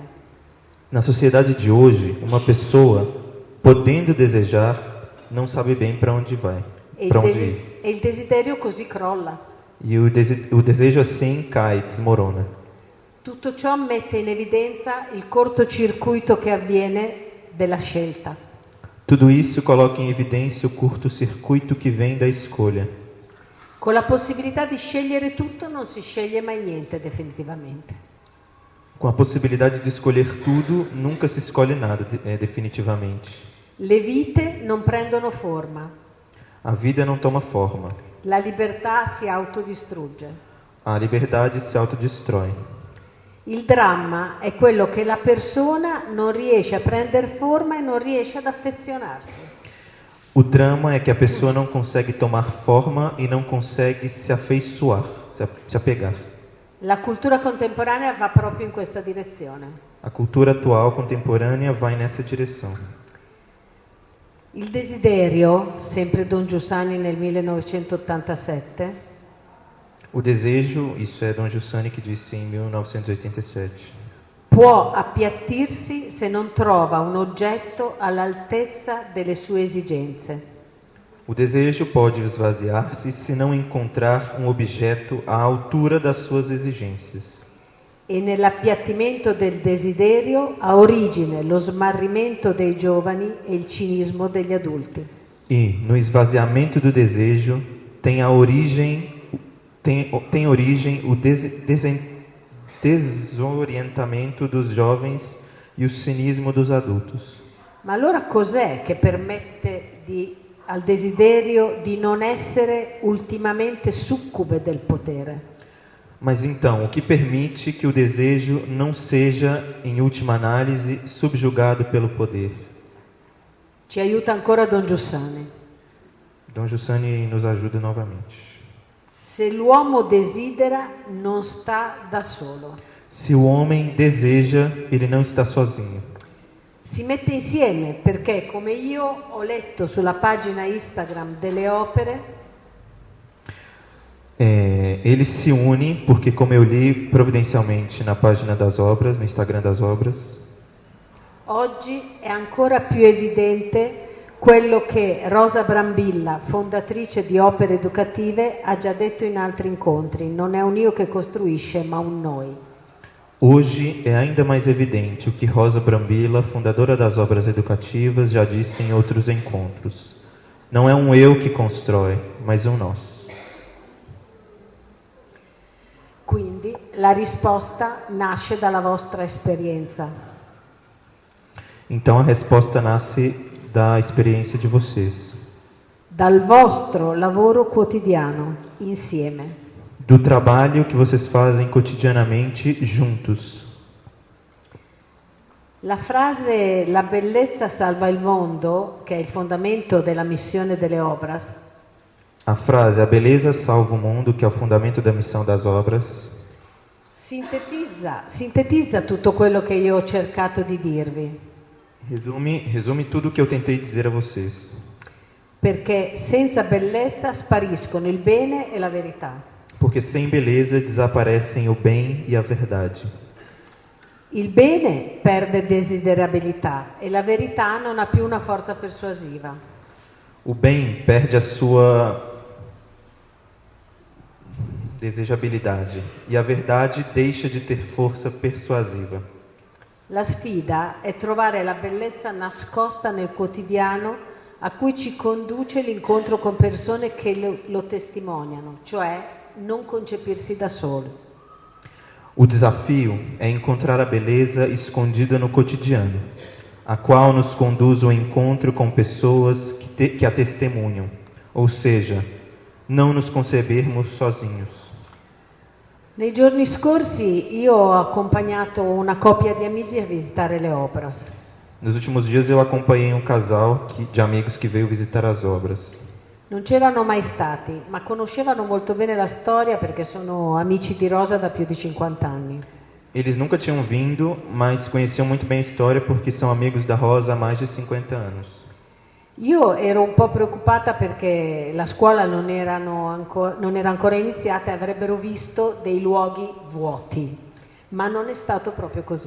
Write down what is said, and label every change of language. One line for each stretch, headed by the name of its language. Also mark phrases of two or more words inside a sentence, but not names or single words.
Portuguese: Na sociedade de hoje, uma pessoa, podendo desejar, não sabe bem para onde vai, para onde ir.
Italian: E il desiderio così crolla.
Portuguese: E o desejo assim cai, desmorona.
Italian: Tutto ciò mette in evidenza il cortocircuito che avviene della scelta.
Portuguese: Tudo isso coloca em evidência o curto-circuito que vem da escolha.
Italian: Con la possibilità di scegliere tutto non si sceglie mai niente definitivamente.
Portuguese: Com a possibilidade de escolher tudo, nunca se escolhe nada definitivamente.
Italian: Le vite non prendono forma.
Portuguese: A vida não toma forma.
Italian: La libertà si autodistrugge.
Portuguese: A liberdade se autodestrói.
Italian: Il dramma è quello che la persona non riesce a prendere forma e non riesce ad affezionarsi.
Portuguese: O drama é que a pessoa não consegue tomar forma e não consegue se afeiçoar, se apegar.
Italian: La cultura contemporanea va proprio in questa direzione.
Portuguese: A cultura atual contemporânea vai nessa direção.
Italian: Il desiderio, sempre Don Giussani nel 1987,
Portuguese: O desejo, isso é Dom Giussani que disse em 1987,
Italian: può appiattirsi se non trova un oggetto all'altezza delle sue esigenze.
Portuguese: o desejo pode esvaziar-se se não encontrar um objeto à altura das suas exigências.
Italian: E nell'appiattimento del desiderio ha origine lo smarrimento dei giovani e il cinismo degli adulti.
Portuguese: E no esvaziamento do desejo tem origem o desorientamento dos jovens e o cinismo dos adultos.
Italian: Ma allora cos'è che permette al desiderio di non essere ultimamente succube del potere?
Portuguese: Mas então, o que permite que o desejo não seja, em última análise, subjugado pelo poder?
Italian: Ci aiuta ancora Don Giussani.
Portuguese: Dom Giussani nos ajuda novamente.
Italian: Se l'uomo desidera, non sta da solo.
Portuguese: Se o homem deseja, ele não está sozinho.
Italian: Si mette insieme perché, come io ho letto sulla pagina Instagram delle opere,
Portuguese: Ele se une porque, como eu li providencialmente na página das obras, no Instagram das obras,
Italian: oggi è ancora più evidente quello che Rosa Brambilla, fondatrice di Opere Educative, ha già detto in altri incontri: non è un io che costruisce, ma un noi.
Portuguese: hoje é ainda mais evidente o que Rosa Brambilla, fundadora das obras educativas, já disse em outros encontros. Não é um eu que constrói, mas um nós.
Italian: Quindi la risposta nasce dalla vostra esperienza.
Portuguese: Então a resposta nasce da experiência de vocês,
Italian: Dal vostro lavoro quotidiano, insieme.
Portuguese: do trabalho que vocês fazem cotidianamente juntos.
Italian: La frase "la bellezza salva il mondo", che è il fondamento della missione delle Obras,
Portuguese: A frase "a beleza salva o mundo", que é o fundamento da missão das obras,
Italian: sintetizza tutto quello che io ho cercato di dirvi.
Portuguese: resume tudo o que eu tentei dizer a vocês.
Italian: perché senza bellezza spariscono il bene e la verità.
Portuguese: Porque sem beleza desaparecem o bem e a verdade.
Italian: Il bene perde desiderabilità e la verità non ha più una forza persuasiva.
Portuguese: O bem perde a sua desejabilidade e a verdade deixa de ter força persuasiva.
Italian: La sfida è trovare la bellezza nascosta nel quotidiano a cui ci conduce l'incontro con persone che lo testimoniano, cioè non concepirsi da soli.
Portuguese: O desafio é encontrar a beleza escondida no cotidiano, a qual nos conduz ao encontro com pessoas que a testemunham, ou seja, não nos concebermos sozinhos.
Italian: Nei giorni scorsi io ho accompagnato una coppia di amici a visitare le Obras.
Portuguese: Nos últimos dias eu acompanhei um casal de amigos que veio visitar as obras.
Italian: Non c'erano mai stati, ma conoscevano molto bene la storia perché sono amici di Rosa da più di 50 anni.
Portuguese: Eles nunca tinham vindo, mas conheciam muito bem a história porque são amigos da Rosa há mais de 50 anos.
Italian: Io ero un po' preoccupata perché la scuola non era ancora iniziata e avrebbero visto dei luoghi vuoti, ma non è stato proprio così.